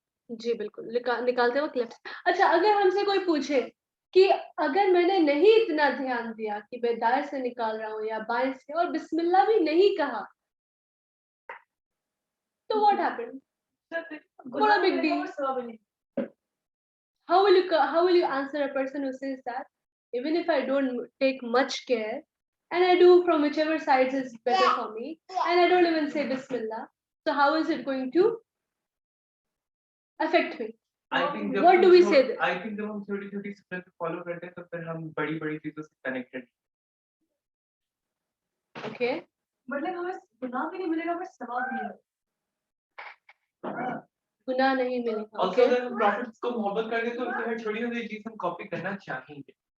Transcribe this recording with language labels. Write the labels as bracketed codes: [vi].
[hi] जी बिल्कुल, निकालते वक्त लेफ्ट. अच्छा, अगर हमसे कोई पूछे कि अगर मैंने नहीं इतना ध्यान दिया कि मैं दाएं से निकाल रहा हूँ या बाएं से और बिस्मिल्लाह भी नहीं कहा, तो [en] What happened? What a big deal. How will you answer a person who says that even if I don't take much care and I do from whichever sides is better for me and I don't even say Bismillah, so how is it going to affect me? What do we say? I think [hi] जब हम छोटी-छोटी सुन्नत follow करते हैं तो फिर हम बड़ी-बड़ी चीजों से कनेक्टेड. [en] Okay. [hi] मतलब हमें गुनाह भी नहीं मिलेगा, पर सवाब भी मिलेगा. गुनाह नहीं मिलेगा. Also अगर हम प्रॉफिट्स को मोहब्बत करते हैं तो उनकी हर छोटी-छोटी चीज हम कॉपी करना चाहेंगे.